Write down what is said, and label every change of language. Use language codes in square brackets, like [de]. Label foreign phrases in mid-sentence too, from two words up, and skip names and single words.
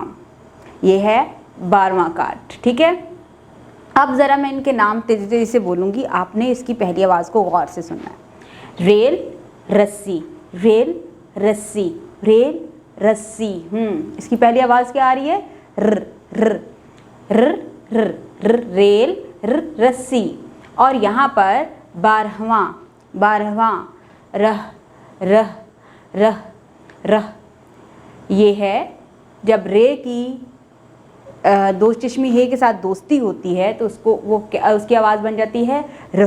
[hi] ये है 12वां कार्ड। ठीक है, अब ज़रा मैं इनके नाम तेज़ी तेज़ी से बोलूँगी, आपने इसकी पहली आवाज़ को गौर से सुनना है। रेल रस्सी रेल रस्सी रेल रस्सी। इसकी पहली आवाज़ क्या आ रही है? र र र र र रेल र रस्सी। और यहाँ पर 12वां रह रह रह रह। ये है जब रे की दो चश्मी हे के साथ दोस्ती होती है तो उसकी आवाज़ बन जाती है रह।